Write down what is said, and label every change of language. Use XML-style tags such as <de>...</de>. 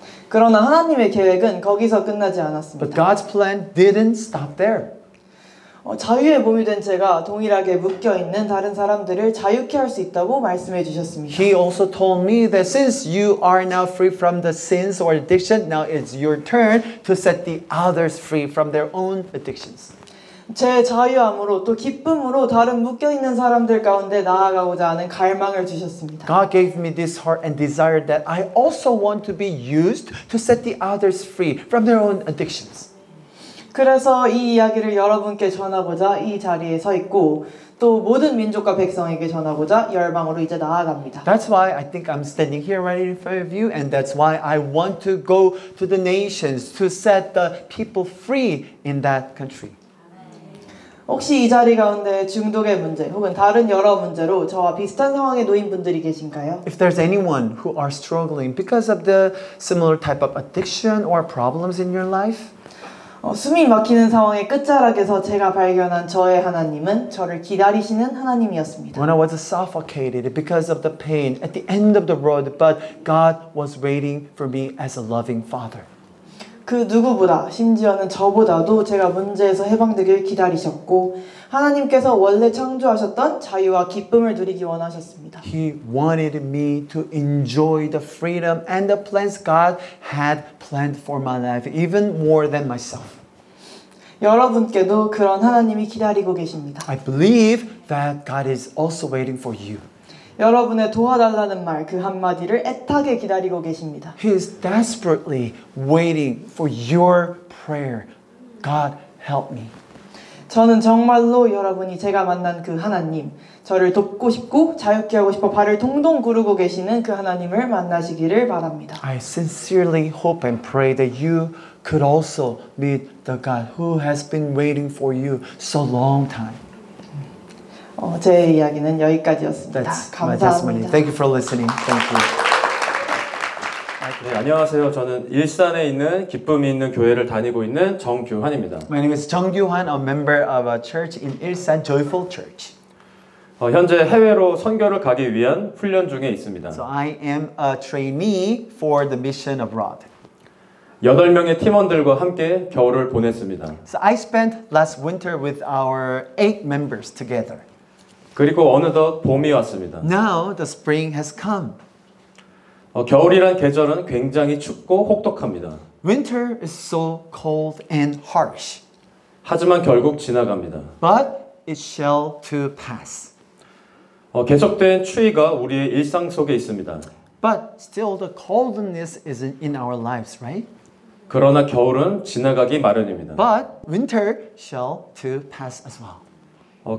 <ko>그러나 하나님의 계획은 거기서 끝나지</ko> <en>But</en> <ko>않았습니다.</ko> <en>God's plan didn't stop there.</en> <ko>자유의 몸이 된 제가 동일하게 묶여있는 다른 사람들을 자유케 할 수 있다고 말씀해 주셨습니다.</ko> <en>He also told me that since you are now free from the sins or addiction, now it's your turn to set the others free from their own addictions.</en> <ko>제 자유함으로 또 기쁨으로 다른 묶여있는 사람들 가운데 나아가고자 하는 갈망을 주셨습니다.</ko> <en>God gave me this heart and desire that I also want to be used to set the others free from their own addictions.</en> <ko>그래서 이 이야기를 여러분께 전하고자 이 자리에 서 있고 또 모든 민족과 백성에게 전하고자 열방으로 이제 나아갑니다.</ko> <en>That's why I think I'm standing here right in front of you, and that's why I want to go to the nations to set the people free in that country.</en> <ko>혹시 이 자리 가운데 중독의 문제 혹은 다른 여러 문제로 저와 비슷한 상황에 놓인 분들이 계신가요?</ko> <en>If there's anyone who are struggling because of the similar type of addiction or problems in your life,</en> <ko>숨이 막히는 상황의 끝자락에서 제가 발견한 저의 하나님은 저를 기다리시는 하나님이었습니다.</ko> <en>when I was suffocated because of the pain at the end of the road, but God was waiting for me as a loving Father.</en> <ko>그 누구보다 심지어는 저보다도 제가 문제에서 해방되길 기다리셨고 하나님께서 원래 창조하셨던 자유와 기쁨을 누리기 원하셨습니다.</ko> <en>He wanted me to enjoy the freedom and the plans God had planned for my life, even more than myself.</en> <ko>여러분께도 그런 하나님이 기다리고 계십니다.</ko> <en>I believe that God is also waiting for you.</en> <ko>여러분의 도와달라는 말 그 한마디를 애타게 기다리고 계십니다.</ko> <en>He is desperately waiting for your prayer. God, help me.</en> <ko>저는 정말로 여러분이 제가 만난 그 하나님, 저를 돕고 싶고 자유케 하고 싶어 발을 동동 구르고 계시는 그 하나님을 만나시기를 바랍니다.</ko> <en>I sincerely hope and pray that you could also meet the God who has been waiting for you so long time.</en> <ko>제 이야기는 여기까지였습니다.</ko> <en>That's my testimony.</en> <ko>감사합니다.</ko> <en>Thank you for listening. Thank you.</en> <ko>네, 안녕하세요. 저는 일산에 있는 기쁨이 있는 교회를 다니고 있는 정규환입니다.</ko> <en>My name is Jung Gyu-han, a member of a church in Ilsan Joyful Church.</en> <ko>현재 해외로 선교를 가기 위한 훈련 중에 있습니다.</ko> <en>So I am a trainee for the mission abroad.</en> <ko>8명의 팀원들과 함께 겨울을 보냈습니다.</ko> <en>So I spent last winter with our 8 members together.</en> <ko>그리고 어느덧 봄이 왔습니다.</ko> <en>Now the spring has come.</en> <ko>겨울이란 계절은 굉장히 춥고 혹독합니다.</ko> <en>Winter is so cold and harsh,</en> <ko>하지만 결국 지나갑니다.</ko> <en>but it shall to pass.</en> <ko>계속된 추위가 우리의 일상 속에 있습니다.</ko> <en>But still the coldness is in our lives, right?</en> <ko>그러나 겨울은 지나가기 마련입니다.</ko> <en>but winter shall too pass as well.</en>